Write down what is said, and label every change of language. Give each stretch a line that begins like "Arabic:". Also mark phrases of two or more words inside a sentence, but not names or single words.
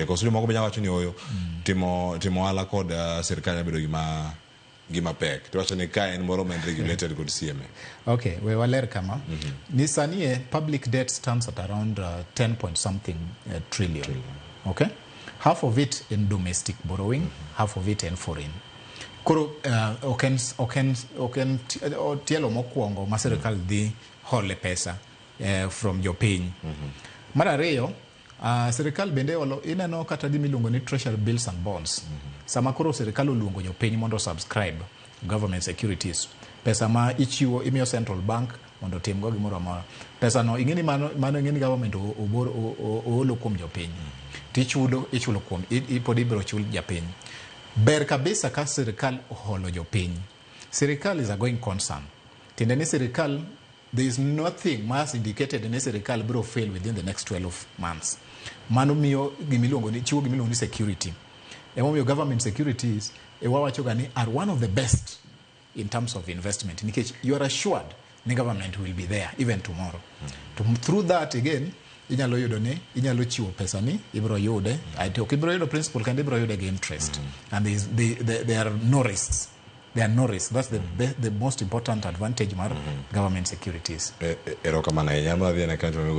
Luo (Kenya and Tanzania): Kose moko be nyawacho ni oyo timo hola kod sirkal nyabedo gima pek. To wacho ni ka en moro men regulated kod CMA. Okay, we waler kama. Ni sani
English: public debt stands at around 10 point something trillion. Okay? Half of it in domestic borrowing, half of it in foreign.
Luo (Kenya and Tanzania): Koro oken tielo mokwongo ma sirkal dhi hole pesa from jopiny. Mar ariyo, sirkal bende ineno kata gima iluongo ni
English: treasury bills and bonds.
Luo (Kenya and Tanzania): Sama koro sirkal oluongo jopiny mondo
English: subscribe government securities,
Luo (Kenya and Tanzania): pesa ma ichiwo imiyo
English: central bank
Luo (Kenya and Tanzania): mondo timgo gimoro amora. Pesa no ing'eni mano ing'eni government oolo kuom jopiny. Ichulo kuom pod ibiro chul japiny. Ber kabisa ka sirkal oholo jopiny.
English: Sirkal is a going concern.
Luo (Kenya and Tanzania): Tiende ni sirkal,
English: there is nothing mas indicated
Luo (Kenya and Tanzania): ni sirkal biro
English: fail within the next 12 months.
Luo (Kenya and Tanzania): mano miyo chiwo gimiluongo ni security.
English: Emomiyo government securities
Luo (Kenya and Tanzania): wawachoga ni
English: are one of the best in terms of investment, nikech you are assured the government will be there even tomorrow. Through that again,
Luo (Kenya and Tanzania): inyalo chiwo pesa ni, ibro yude, ibro yudo principal kandi ibro yude gi interest.
English: And there are no risks. There are no risks. That's the most important advantage mar government securities.
Luo (Kenya and Tanzania): Erokamana,